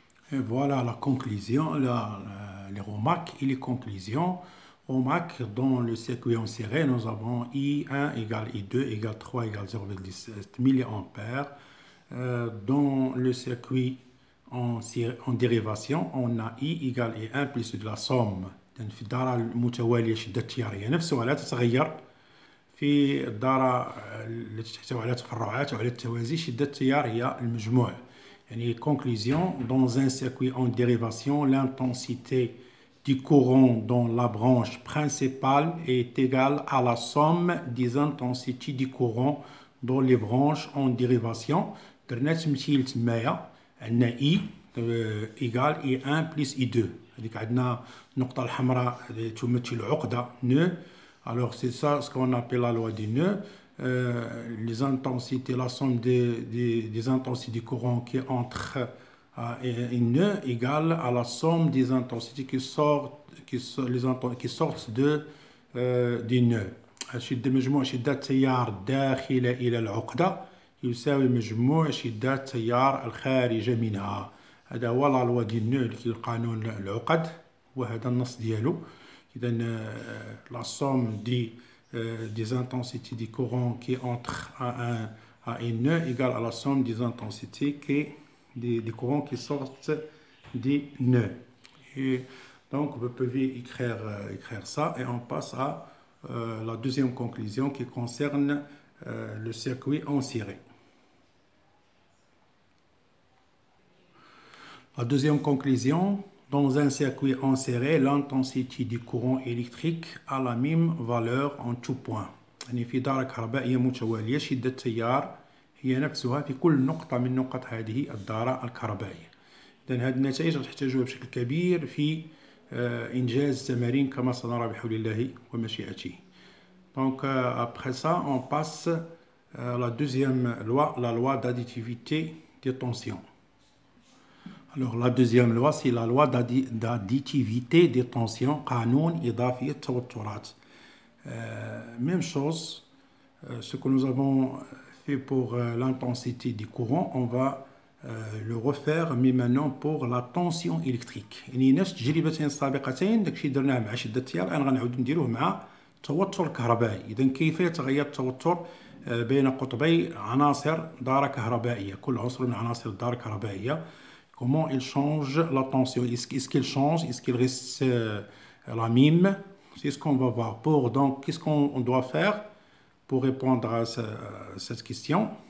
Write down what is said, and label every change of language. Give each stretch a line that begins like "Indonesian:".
French: Et voilà la conclusion, les remarques et les conclusions. Remarque, dans le circuit en série, nous avons I1 égale I2 égale 3 égale 0,17 milliampères. Dans le circuit en dérivation, on a I égale I1 plus de la somme.
Arabic: في الدارة المتوالية شدة التيار هي نفسها لا تتغير. في الدارة التي تحتوي على تفرعات وعلى التوازي شدة التيار هي المجموع.
French: يعني conclusion, dans un circuit en dérivation, l'intensité du courant dans la branche principale est égale à la somme des intensités du courant dans les branches en dérivation.
Arabic: درنا تمثيل تمايا عندنا
French: I égale I1 plus I2.
Arabic: هذيك عندنا النقطة الحمراء تمثل عقدة nœud.
French: Alors c'est ça ce qu'on appelle la loi du nœud. Les intensités, la somme des intensités du courant qui entre un nœud égale à la somme des intensités qui sortent du nœud.
Arabic: شدة مجموع شدة التيار الداخلة إلى العقدة يساوي مجموع شدة التيار الخارجة منها. هذا هو لا لوا دي نو اللي قانون العقد وهذا النص ديالو.
French: إذا لا سوم des intensités du courant qui entre à un nœud égale à la somme des intensités des courants qui sortent du nœud. Et donc vous pouvez écrire ça et on passe à la deuxième conclusion qui concerne le circuit en série. La deuxième conclusion, dans un circuit en série, l'intensité du courant électrique a la même valeur en tout point.
Arabic: يعني في دارة كهربائية متوالية شدة التيار هي نفسها في كل نقطة من نقط هذه الدارة الكهربائية. إذن هذه النتائج تحتاجها بشكل كبير في إنجاز تمارين كما سنرى بحول الله ومشيئته.
French: Donc après ça, on passe à la deuxième loi, la loi d'additivité des tensions. Alors la deuxième loi, c'est la loi d'additivité des tensions,
Arabic: قانون إضافي التوترات.
French: Même chose, ce que nous avons fait pour l'intensité du courant, on va le refaire mais maintenant pour la tension électrique.
Arabic: يعني نفس التجربتين السابقتين داكشي درناه مع شدة التيار الآن غنعاودو نديروه مع التوتر الكهربائي. إذا كيف يتغير التوتر بين قطبي عناصر دارة كهربائية، كل عنصر من عناصر الدارة الكهربائية.
French: Comment il change la tension? Est-ce qu'il change? Est-ce qu'il reste la même? C'est ce qu'on va voir. Donc, qu'est-ce qu'on doit faire pour répondre à cette question?